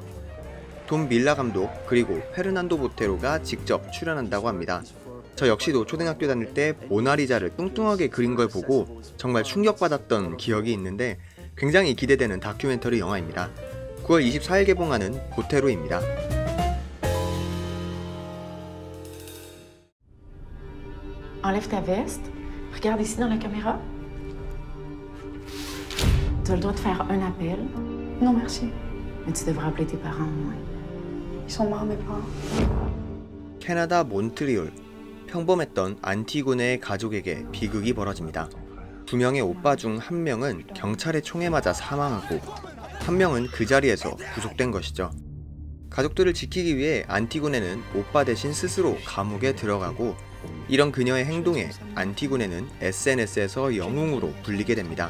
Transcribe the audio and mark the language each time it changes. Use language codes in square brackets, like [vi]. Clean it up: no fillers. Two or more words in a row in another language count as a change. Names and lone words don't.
[ko] 돈 밀라 감독 그리고 페르난도 보테로가 직접 출연한다고 합니다. 저 역시도 초등학교 다닐 때 모나리자를 뚱뚱하게 그린 걸 보고 정말 충격받았던 기억이 있는데 굉장히 기대되는 다큐멘터리 영화입니다. 9월 24일 개봉하는 보테로입니다. [fr] Enlève ta veste. Regarde ici dans la caméra. Tu as le droit de faire un appel. Non, merci. Mais tu devrais appeler tes parents au moins. Ils sont morts, mes parents. [ko] 캐나다 몬트리올. 평범했던 안티고네의 가족에게 비극이 벌어집니다. 두 명의 오빠 중 한 명은 경찰의 총에 맞아 사망하고 한 명은 그 자리에서 구속된 것이죠. 가족들을 지키기 위해 안티고네는 오빠 대신 스스로 감옥에 들어가고 이런 그녀의 행동에 안티고네는 SNS에서 영웅으로 불리게 됩니다.